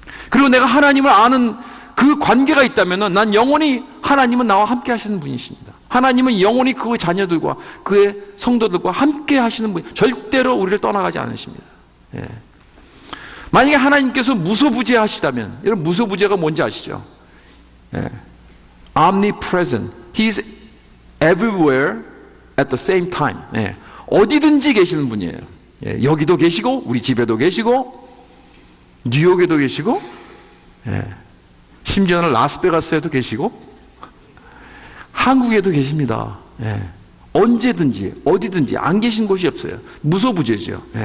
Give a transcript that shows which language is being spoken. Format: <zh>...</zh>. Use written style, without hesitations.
<ko>그리고 내가 하나님을 아는 그 관계가 있다면 난 영원히 하나님은 나와 함께 하시는 분이십니다. 하나님은 영원히 그의 자녀들과 그의 성도들과 함께 하시는 분, 절대로 우리를 떠나가지 않으십니다. 만약에 하나님께서 무소부재 하시다면, 여러분 무소부재가 뭔지 아시죠?</ko> <en>Omnipresent, He is everywhere at the same time.</en> <ko>어디든지 계시는 분이에요. 여기도 계시고 우리 집에도 계시고 뉴욕에도 계시고 심지어는 라스베가스에도 계시고 한국에도 계십니다. 언제든지 어디든지 안 계신 곳이 없어요. 무소부재죠.</ko>